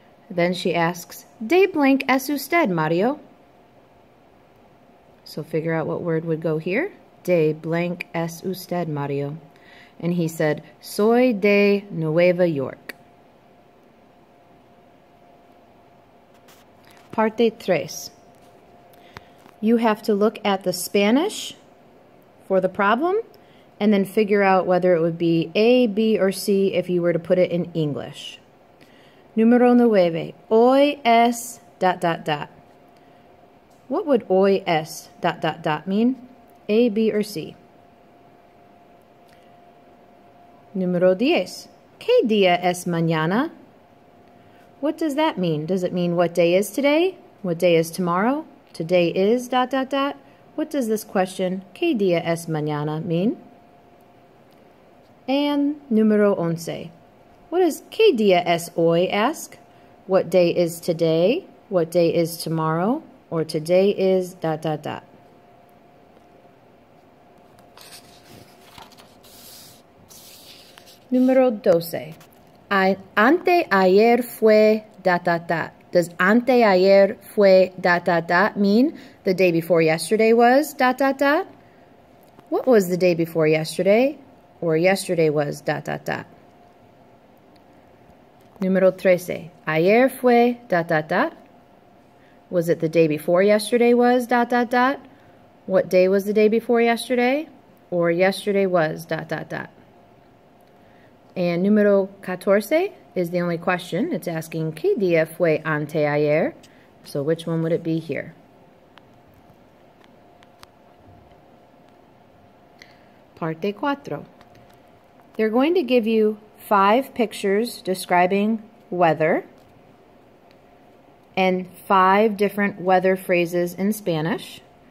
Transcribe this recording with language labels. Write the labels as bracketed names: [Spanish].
[English] Then she asks, [Spanish] ¿de blank es usted, [English] Mario? So figure out what word would go here. [Spanish] ¿De blank es usted, Mario? [English] And he said, [Spanish] soy de Nueva York. Parte 3. [English] You have to look at the Spanish for the problem and then figure out whether it would be A, B, or C if you were to put it in English. [Spanish] Número 9. Hoy es ... [English] What would [Spanish] hoy es [English] ... mean? A, B, or C? [Spanish] Número 10. ¿Qué día es mañana? [English] What does that mean? Does it mean what day is today? What day is tomorrow? Today is ... What does this question, [Spanish] ¿qué día es mañana, [English] mean? And número 11. What does [Spanish] ¿qué día es hoy [English] ask? What day is today? What day is tomorrow? Or today is ... [Spanish] Número 12. Anteayer fue ... Does anteayer fue ... [English] mean the day before yesterday was ... What was the day before yesterday? Or yesterday was ... Número 13. [Spanish] Ayer fue [English] ... Was it the day before yesterday was ... What day was the day before yesterday? Or yesterday was ... And número 14 is the only question. It's asking [Spanish] ¿Qué día fue anteayer? [English] So which one would it be here? Parte 4. They're going to give you 5 pictures describing weather and 5 different weather phrases in Spanish.